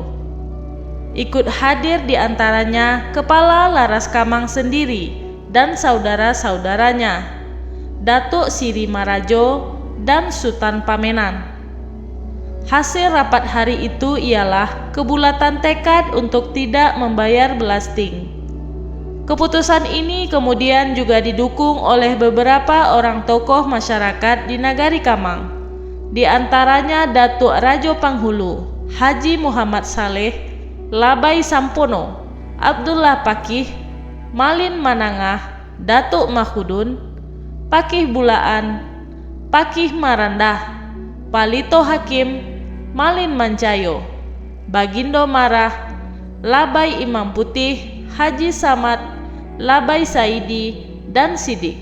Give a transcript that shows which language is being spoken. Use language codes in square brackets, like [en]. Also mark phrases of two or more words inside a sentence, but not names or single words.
[id] Ikut hadir di antaranya Kepala Laras Kamang sendiri dan saudara-saudaranya, Datuk Siri Marajo dan Sultan Pamenan. Hasil rapat hari itu ialah kebulatan tekad untuk tidak membayar belasting. Keputusan ini kemudian juga didukung oleh beberapa orang tokoh masyarakat di Nagari Kamang, di antaranya Datuk Rajo Panghulu, Haji Muhammad Saleh, Labai Sampono, Abdullah Pakih, Malin Manangah, Datuk Mahudun, Pakih Bulaan, Pakih Marandah, Palito Hakim, Malin Mancayo, Bagindo Marah, Labai Imam Putih, Haji Samad, Labai Saidi, dan Sidik.